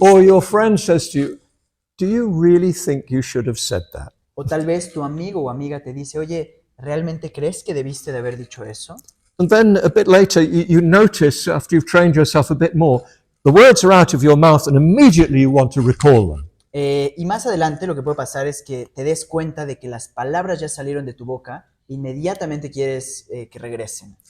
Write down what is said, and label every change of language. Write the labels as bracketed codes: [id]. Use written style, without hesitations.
[en] Or your friend says to you, do you really think you should have said that? [es] O tal vez tu amigo o amiga te dice, oye, ¿realmente crees que debiste de haber dicho eso? [en] And then a bit later, you notice, after you've trained yourself a bit more, the words are out of your mouth and immediately you want to recall them. [es] Y más adelante lo que puede pasar es que te des cuenta de que las palabras ya salieron de tu boca, inmediatamente quieres que regresen.